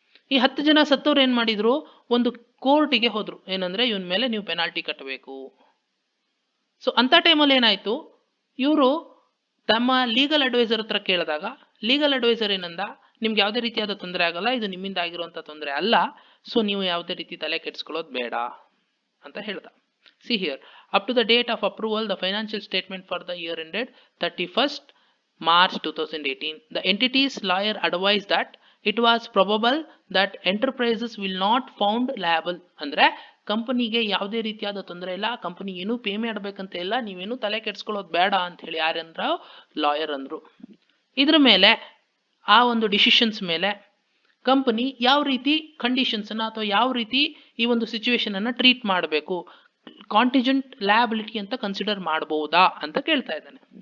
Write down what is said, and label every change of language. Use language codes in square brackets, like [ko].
[kn] ಈ 10 ಜನ ಸತ್ತವ್ರು ಏನ್ ಮಾಡಿದ್ರು, ಒಂದು ಕೋರ್ಟಿಗೆ ಹೋದ್ರು, ಏನಂದ್ರೆ ಇವನ್ ಮೇಲೆ ನೀವು ಪೆನಾಲ್ಟಿ ಕಟ್ಟಬೇಕು. ಸೊ ಅಂತ ಟೈಮಲ್ಲಿ ಏನಾಯ್ತು, ಇವರು ತಮ್ಮ ಲೀಗಲ್ ಅಡ್ವೈಸರ್ ಹತ್ರ ಕೇಳಿದಾಗ ಲೀಗಲ್ ಅಡ್ವೈಸರ್ ಏನಂದ, ನಿಮ್ಗೆ ಯಾವುದೇ ರೀತಿಯಾದ ತೊಂದರೆ ಆಗಲ್ಲ, ಇದು ನಿಮ್ಮಿಂದ ಆಗಿರುವಂತ ತೊಂದರೆ ಅಲ್ಲ, ಸೊ ನೀವು ಯಾವುದೇ ರೀತಿ ತಲೆ ಕೆಡಿಸ್ಕೊಳ್ಳೋದು ಬೇಡ ಅಂತ ಹೇಳ್ದ. [en] See here, up to the date of approval the financial statement for the year ended 31st March 2018, the entity's lawyer advised that it was probable that enterprises will not found liable. [kn] ಅಂದ್ರೆ ಕಂಪನಿಗೆ ಯಾವುದೇ ರೀತಿಯಾದ ತೊಂದರೆ ಇಲ್ಲ, company ಏನು pay ಮಾಡಬೇಕಂತ ಇಲ್ಲ, ನೀವೇನು ತಲೆ ಕೆಡಿಸ್ಕೊಳ್ಳೋದು ಬೇಡ ಅಂತ ಹೇಳಿ ಯಾರಂದ್ರ ಲಾಯರ್ ಅಂದ್ರು. ಇದ್ರ ಮೇಲೆ, ಆ ಒಂದು ಡಿಸಿಷನ್ಸ್ ಮೇಲೆ ಕಂಪನಿ ಯಾವ ರೀತಿ ಕಂಡೀಷನ್ಸ್ ಅನ್ನ ಅಥವಾ ಯಾವ ರೀತಿ ಈ ಒಂದು ಸಿಚುವೇಶನ್ ಅನ್ನ ಟ್ರೀಟ್ ಮಾಡಬೇಕು, ಕಾಂಟಿಜೆಂಟ್ ಲಯಬಿಲಿಟಿ ಅಂತ ಕನ್ಸಿಡರ್ ಮಾಡಬಹುದಾ ಅಂತ ಕೇಳ್ತಾ ಇದ್ದಾನೆ.